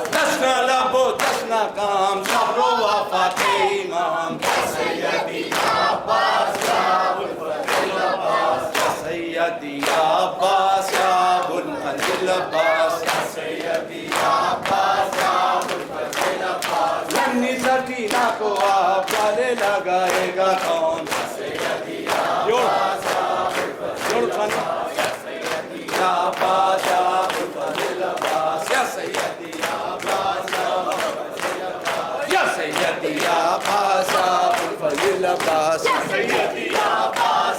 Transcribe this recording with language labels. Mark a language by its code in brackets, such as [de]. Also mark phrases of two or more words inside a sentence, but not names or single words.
[ar] جشن لبو جشن کام صبر و وفات امام. یا سیدی یا عباس یا ابوالفضل عباس. یا سیدی یا عباس یا ابوالفضل عباس. یا سیدی یا عباس یا ابوالفضل عباس. [ur] ننھی سکینہ کو آپ گلے لگائے گا کون. [ar] یا سیدی یا عباس یا ابوالفضل عباس. یا سیدی یا عباس یا ابوالفضل عباس. یا سیدی یا عباس یا ابوالفضل عباس. یا سیدی یا عباس یا ابوالفضل عباس. یا سیدی یا عباس